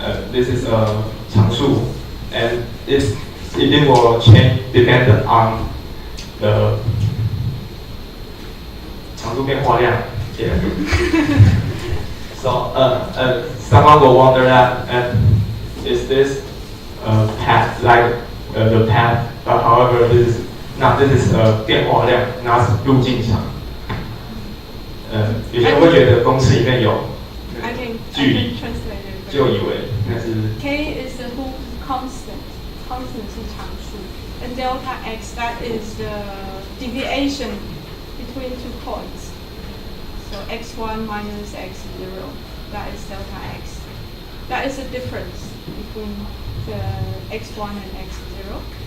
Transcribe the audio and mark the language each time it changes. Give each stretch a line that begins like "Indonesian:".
English: This is a 常数, and it will change dependent on the 常数变化量. Yeah. So someone will wonder that is this path like the path? But however, this is 变化量, not 路径长.
Chinese: 有些人会觉得公式里面有距离，就以为那是
English: K is the whole constant. Constant
Chinese: 是常数
English: and delta x, that is the deviation between 2 points. So x1 minus x0, that is delta x. That is the difference between the x1 and x0.